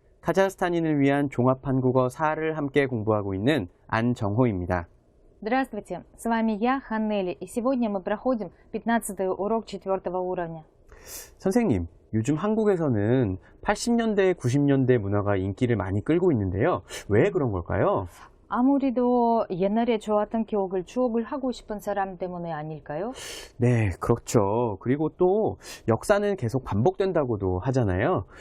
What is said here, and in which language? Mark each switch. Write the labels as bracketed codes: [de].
[ko] 카자흐스탄인을 위한 종합한국어 4를 함께 공부하고 있는 안정호입니다. [ru] Здравствуйте, с вами я, Ханнели, и сегодня мы проходим 15-й урок 4-го уровня. [ko] 선생님, 요즘 한국에서는 80년대, 90년대 문화가 인기를 많이 끌고 있는데요. 왜 그런 걸까요? 아무래도 옛날에 좋았던 추억을 하고 싶은 사람 때문에 아닐까요? 네, 그렇죠. 그리고 또 역사는 계속 반복된다고도 하잖아요.